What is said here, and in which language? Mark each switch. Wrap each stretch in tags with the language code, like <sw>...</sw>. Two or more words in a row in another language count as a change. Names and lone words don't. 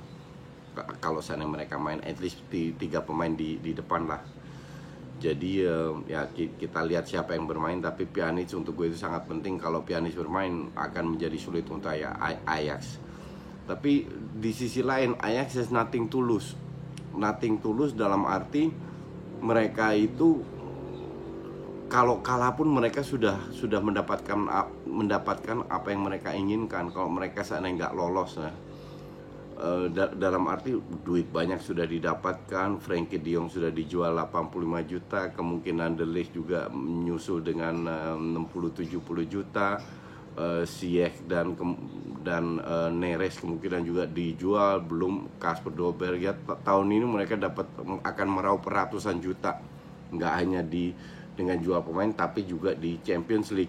<id>Kalau seandainya mereka main,</id> <en>at least</en> <id>3 pemain di depan lah. Jadi ya kita lihat siapa yang bermain. Tapi Pjanic untuk gue itu sangat penting. Kalau Pjanic bermain akan menjadi sulit untuk Ajax. Tapi di sisi lain Ajax</id> <en>has nothing to lose. Nothing to lose</en> <id>dalam arti mereka itu kalau kalah pun mereka sudah mendapatkan apa yang mereka inginkan. Kalau mereka seandainya nggak lolos ya, dalam arti duit banyak sudah didapatkan. Frenkie de Jong sudah dijual 85 juta, kemungkinan De Ligt juga menyusul dengan 60-70 juta. Ziyech dan Neres kemungkinan juga dijual, belum Kasper Dolberg ya. Tahun ini mereka akan meraup ratusan juta, nggak hanya dengan jual pemain tapi juga di Champions League.</id>